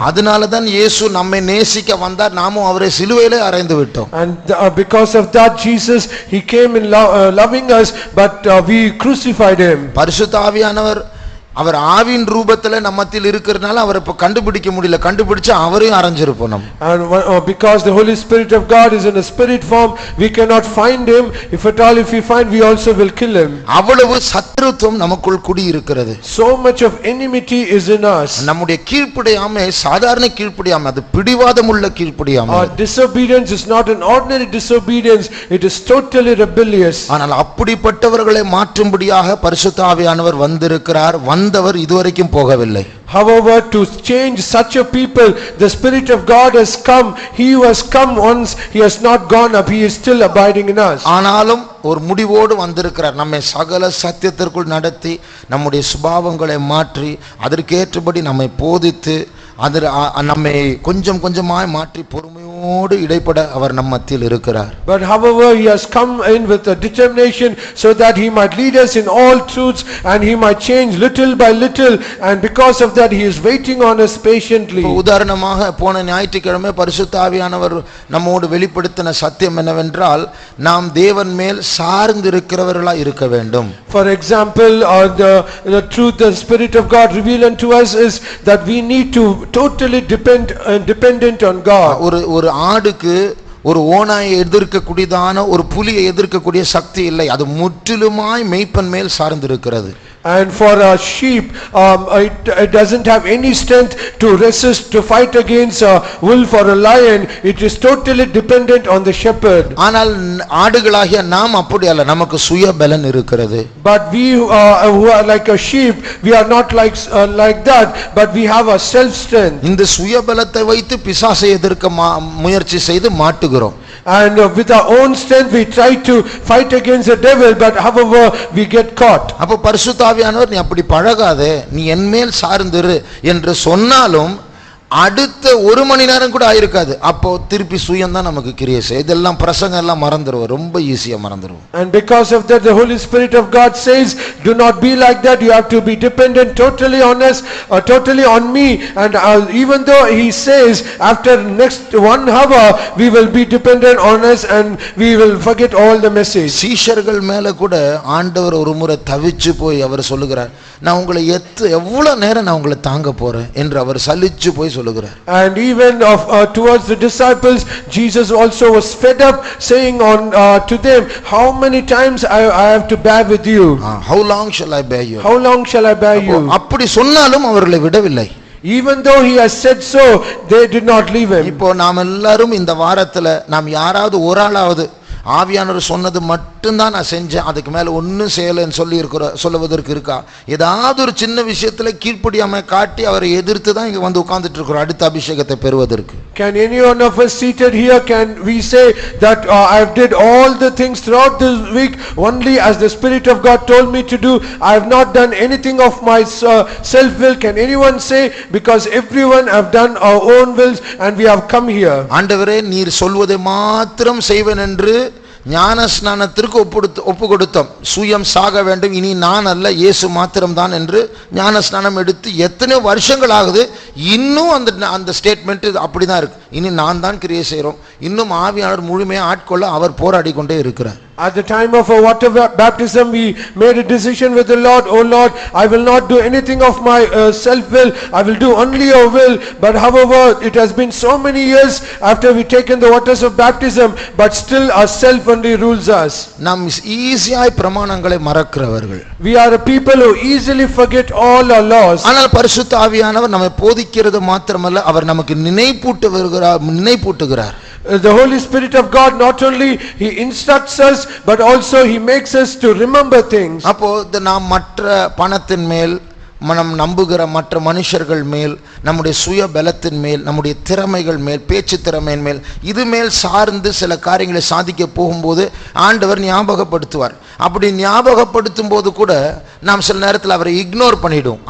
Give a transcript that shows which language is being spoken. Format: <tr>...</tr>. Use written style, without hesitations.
<ta>அதனால தான் இயேசு நம்மை நேசிக்க வந்தார். நாமும் அவரை சிலுவையிலே அறைந்து விட்டோம்.</ta> <en>And because of that, Jesus, he came in loving us, but we crucified him.</en> <ta>பரிசுத்த ஆவியானவர் அவர் ஆவியின் ரூபத்துல நம்மத்தில் இருக்கிறதுனால அவரை இப்ப கண்டுபிடிக்க முடியல. கண்டுபிடிச்சா அவரையும் அறைஞ்சிருப்போம் நம்ம.</ta> <en>And because the Holy Spirit of God is in a spirit form, we cannot find him. If we find, we also will kill him.</en> <ta>அவ்வளவு சத்துருத்துவம் நமக்குள் குடி இருக்கிறது.</ta> <en>So much of enmity is in us.</en> <ta>நம்முடைய கீழ்ப்படியாமை சாதாரண கீழ்ப்படியாமை, அது பிடிவாதமுள்ள கீழ்ப்படியாமை.</ta> <en>Our disobedience is not an ordinary disobedience, it is totally rebellious.</en> <ta>ஆனால் அப்படிப்பட்டவர்களை மாற்றும்படியாக பரிசுத்த ஆவியானவர் வந்திருக்கிறார். வந்தவர் இதுவரைக்கும் போகவில்லை.</ta> <en>However, to change such a people, the Spirit of God has come. He who has come once, he has not gone up, he is still abiding in us.</en> <ta>ஆனாலும் ஒரு முடிவோடு வந்திருக்கிறார். நம்மை சகல சத்தியத்திற்குள் நடத்தி நம்முடைய சுபாவங்களை மாற்றி அதற்கேற்றபடி நம்மை போதித்து நம்மை கொஞ்சம் கொஞ்சமாய் மாற்றி பொறுமையோடு இடைப்பட அவர் நம் மத்தியில் இருக்கிறார்.</ta> <en>But however, he has come in with a determination so that he might lead us in all truths and he might change little by little, and because of that he is waiting on us patiently.</en> <ta>உதாரணமாக போன ஞாயிற்றுக்கிழமை பரிசுத்த ஆவியானவர் நம்மோடு வெளிப்படுத்தின சத்தியம் என்னவென்றால், நாம் தேவன் மேல் சார்ந்து இருக்கிறவர்களாய் இருக்க வேண்டும்.</ta> <en>For example, the truth the Spirit of God revealed unto us is that we need to totally dependent on God.</en> <ta>ஒரு ஆடுக்கு ஒரு ஓநாயை எதிர்க்கக்கூடியதான ஒரு புலியை எதிர்க்கக்கூடிய சக்தி இல்லை. அது முற்றிலுமாய் மேய்ப்பன் மேல் சார்ந்து இருக்கிறது.</ta> <en>And for a sheep, it doesn't have any strength to resist, to fight against a wolf or a lion. It is totally dependent on the shepherd.</en> <ta>ஆனால் ஆடுகளாகிய நாம் அப்படி அல்ல. நமக்கு சுய பலன் இருக்கிறது.</ta> <en>But we who are like a sheep, we are not like that, but we have a self strength.</en> <ta>இந்த சுய பலத்தை வைத்து பிசாசை எதிர்க்க முயற்சி செய்து மாட்டுகிறோம்.</ta> <en>And with our own strength we try to fight against the devil, but however we get caught.</en> <ta>அப்ப பரிசுத்த ஆவியானவர் நீ அப்படி பழகாதே, நீ என் மேல் சார்ந்திரு என்று சொன்னாலும் அடுத்த ஒரு மணி நேரம் கூட ஆயிருக்காது. அப்போ திருப்பி சுயம் தான் நமக்கு கிரியை செய்யும். இதெல்லாம் பிரசங்கம் எல்லாம் மறந்துடுவோம், ரொம்ப ஈஸியா மறந்துடுவோம்.</ta> <en>And because of that, the Holy Spirit of God says, do not be like that. You have to be dependent totally on us, totally on me. And even though he says after next 1 hour we will be dependent on us and we will forget all the message.</en> <ta>சீஷர்கள் மேல கூட ஆண்டவர் ஒரு முறை தவிச்சு போய் அவர் சொல்லுகிறார், நான் உங்களை எவ்வளவு நேரம் நான் உங்களை தாங்க போறேன் என்று அவர் சலிச்சு போய் சொல்லுகிறார்.</ta> <en>And even towards the disciples, Jesus also was fed up, saying to them, how many times I have to bear with you? How long shall I bear you? How long shall I bear you?</en> <ta>அப்படி சொன்னாலும் அவர்களை விடவில்லை.</ta> <en>Even though he has said so, they did not leave him.</en> <ta>இப்போ நாம் எல்லாரும் இந்த வாரத்துல நாம் யாராவது ஒரு ஆளாவது ஆவியானவர் சொன்னது மட்டும்தான் நான் செஞ்சேன், அதுக்கு மேல ஒன்னும் செய்யலைன்னு சொல்லுவதற்கு இருக்கா? ஏதாவது ஒரு சின்ன விஷயத்துல கீழ்ப்படியாம காட்டி அவரை எதிர்த்து தான் இங்க வந்து உட்கார்ந்துட்டு இருக்கிறோம் அடுத்த அபிஷேகத்தை பெறுவதற்கு.</ta> <en>Can any one of us seated here, can we say that I did all the things throughout this week only as the Spirit of God told me to do? I have not done anything of my self will. Can anyone say, because everyone have done our own wills and we have come here?</en> <ta>ஆண்டவரே நீர் சொல்வதை மாத்திரம் செய்வேன் என்று ஞான ஸ்நானத்திற்கு ஒப்பு கொடுத்தோம். சுயம் சாக வேண்டும், இனி நான் அல்ல இயேசு மாத்திரம்தான் என்று ஞான ஸ்நானம் எடுத்து எத்தனை வருஷங்கள் ஆகுது. இன்னும் அந்த ஸ்டேட்மெண்ட் அப்படிதான் இருக்கு. இனி நான் தான் கிரியை செய்கிறோம். இன்னும் ஆவியானவர் முழுமையாக ஆட்கொள்ள அவர் போராடி கொண்டே இருக்கிறார்.</ta> <en>At the time of our water baptism, we made a decision with the Lord, "Oh Lord, I will not do anything of my self-will, I will do only your will." But however, it has been so many years after we taken the waters of baptism, but still our self only rules us.</en> <ta>நாம் ஈஸியாய் பிரமாணங்களை மறக்கிறவர்கள்.</ta> <en>We are a people who easily forget all our laws.</en> <ta>ஆனால் பரிசுத்த ஆவியானவர் நம்மை போதிக்கிறது மாத்திரமல்ல, அவர் நமக்கு நினைப்பூட்டுகிறார்.</ta> <en>The Holy Spirit of God not only he instructs us, but also he makes us to remember things.</en> <ta>அப்போ நாம் மற்ற பணத்தின் மேல், மனம் நம்புகிற மற்ற மனுஷர்கள் மேல், நம்முடைய சுய பலத்தின் மேல், நம்முடைய திறமைகள் மேல், பேச்சு திறமையின் மேல், இது மேல் சார்ந்து சில காரியங்களை சாதிக்க போகும்போது ஆண்டவர் ஞாபகப்படுத்துவார். அப்படி ஞாபகப்படுத்தும் போது கூட நாம் சில நேரத்தில் அவரை இக்னோர் பண்ணிவிடும்.</ta>